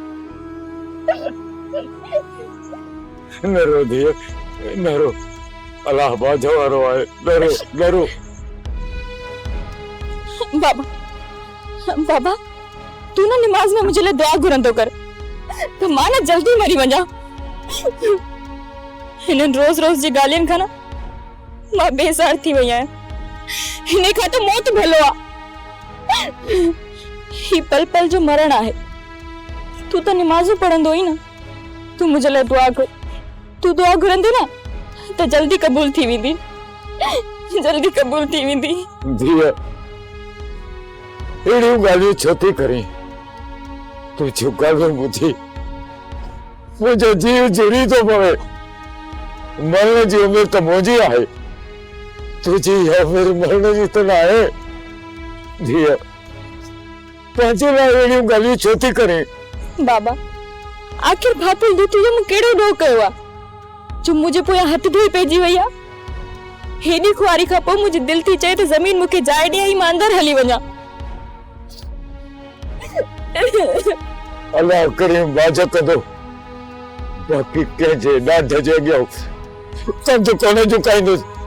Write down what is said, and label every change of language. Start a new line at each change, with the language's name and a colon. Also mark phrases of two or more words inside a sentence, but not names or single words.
Sindhi: न रो दिया, न रो, अल्लाह बाजो वारो आए, न रो, न रो। बाबा, बाबा, तू ना नमाज में मुझे ले दुआ घुरंदो कर, तो मां ना जल्दी मरी वञा। हिनन रोज रोज जी गालियन खाना मां बेजार थी वई है। हिने खा तो मौत भेलो आ। ही पल पल जो मरण आहे। तू तो नमाज़ पढ़ंदो ही ना। तू मुझे ले दुआ कर। तू दुआ घुरंदे ना तो जल्दी कबूल थी वेंदी। जल्दी कबूल थी वेंदी। दिया, एड़ियूं गालियूं छो थी करीं? तू जो ॻाल्हियूं ॿुधी मुंहिंजो जीव जुड़ी थो पवे। मरण जी उम्र तो मुझी आहे, तुझी उम्र मरण जी तो ना है। दिया, पंहिंजे लाइ अहिड़ियूं ॻाल्हियूं छो थी करें? बाबा, आखिर भापुल दी तुझे मूं कहिड़ो ॾोह कयो आ जो मुंहिंजे पोयां हथ धोई पइजी वई आ? हेॾी खुआरी खां पोइ मुंहिंजी दिलि थी चए त ज़मीन मूंखे जाइ ॾे ऐं मां अंदरि हली वञा। अल्लाह करीम बाज कंदो, बाक़ी कंहिंजे ॾाढ जे अॻियां कंधु कोन झुकाईंदुसि।